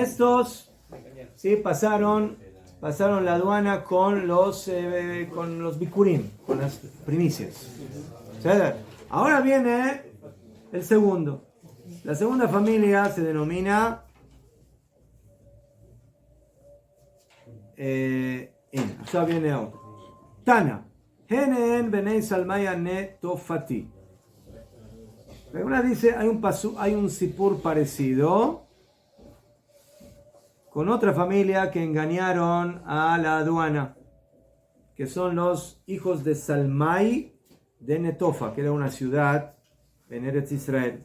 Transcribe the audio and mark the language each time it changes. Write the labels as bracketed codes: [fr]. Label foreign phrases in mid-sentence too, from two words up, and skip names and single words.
[es] sí, pasaron la aduana con los bikurim, con las primicias. ¿Sí? Ahora viene el segundo. La segunda familia se denomina ya viene otro. Tana. [he] הנן בני סלמיא נטופתי. [es] Alguna dice, hay un sipur parecido. con otra familia que engañaron a la aduana, que son los hijos de Salmai de Netofa, que era una ciudad en Eretz Israel.